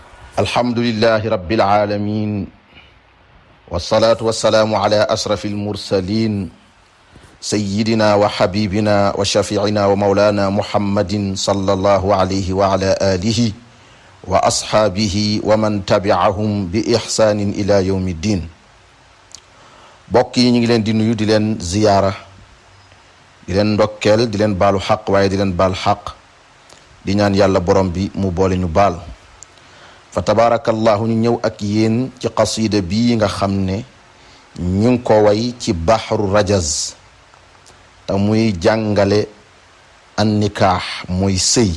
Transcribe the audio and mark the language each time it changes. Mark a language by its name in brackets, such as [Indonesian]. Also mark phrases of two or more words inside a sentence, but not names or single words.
[Arabic] الحمد لله رب العالمين والصلاة والسلام على أشرف المرسلين سيدنا وحبيبنا وشفيعنا ومولانا محمد صلى الله عليه وعلى آله وأصحابه ومن تبعهم بإحسان إلى يوم الدين. [Wolof] bokk yi ñu ngi leen di nuyu di leen ziyaara di leen ndokkeel di leen baalu xaq waaye di leen baal xaq di ñaan yàlla borom bi mu boole ñu baal. [Arabic] فتبارك الله [Wolof] ñu ñëw ak yéen ci qasida bii nga xam ne ñu ngi ko way ci [Arabic] بحر رجز [Wolof] te muy jàngale [Arabic] النكاح [Wolof] mooy sëy.